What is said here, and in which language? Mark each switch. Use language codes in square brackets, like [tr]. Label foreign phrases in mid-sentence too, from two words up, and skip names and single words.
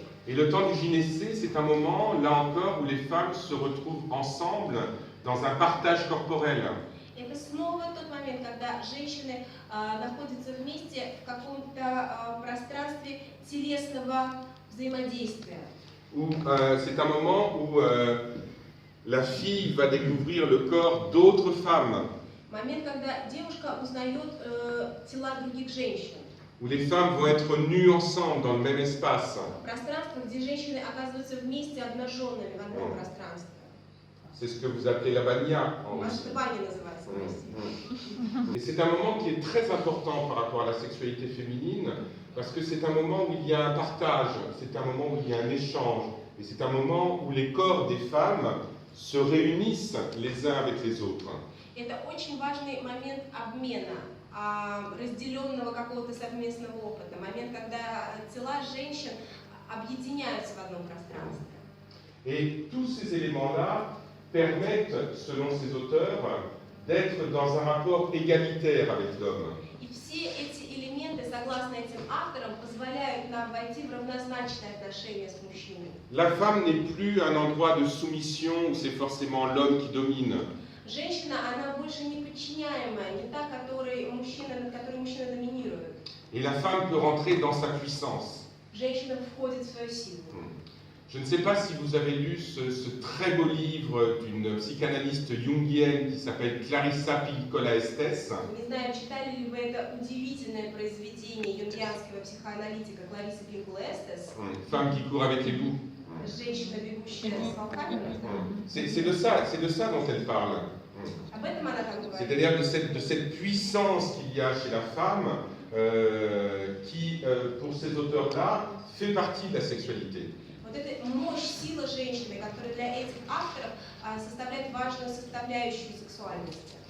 [fr] Et le temps du gynécée, c'est un moment, là encore, où les femmes se retrouvent ensemble dans un partage corporel. [ru] Это снова тот момент, когда женщины находятся вместе в каком-то пространстве телесного взаимодействия. [fr] C'est un moment où la fille va découvrir le corps d'autres femmes. [ru] Момент, когда девушка узнает тела других женщин. [fr] Où les femmes vont être nues ensemble dans le même espace. [ru] Пространство, где женщины оказываются вместе обнаженными в одном пространстве. [fr] C'est ce que vous appelez la bagna en [ru] Наша [fr] Russie. [ru] баня называется в России. [fr] Et c'est un moment qui est très important par rapport à la sexualité féminine, parce que c'est un moment où il y a un partage, c'est un moment où il y a un échange, et c'est un moment où les corps des femmes se réunissent les uns avec les autres. [ru] Это очень важный момент обмена, разделенного какого-то совместного опыта, момент, когда тела женщин объединяются в одном пространстве. [fr] Et tous ces éléments-là permettent, selon ces auteurs, d'être dans un rapport égalitaire avec l'homme. [ru] И все эти элементы, согласно этим авторам, позволяют нам войти в равнозначные отношения с мужчиной. [fr] La femme n'est plus un endroit de soumission où c'est forcément l'homme qui domine. [ru] Женщина, она больше не подчиняемая, не та, над которой мужчина доминирует. [fr] Et la femme peut rentrer dans sa puissance. [ru] Женщина входит в свою силу. [fr] Je ne sais pas si vous avez lu ce très beau livre d'une psychanalyste jungienne qui s'appelle Clarissa Pinkola Estes. [ru] Не знаю, читали ли вы это удивительное произведение юнгианского психоаналитика Кларисы Пинкола Эстес. [fr] Femme qui court avec les loups. [ru] Женщина, бегущая с волками. [fr] C'est de ça dont elle parle. [ru] Об этом она там говорит. [fr] C'est-à-dire de cette puissance qu'il y a chez la femme qui, pour ces auteurs-là, fait partie de la sexualité. [ru] Вот эта мощь, сила женщины, которая для этих авторов составляет важную составляющую сексуальности.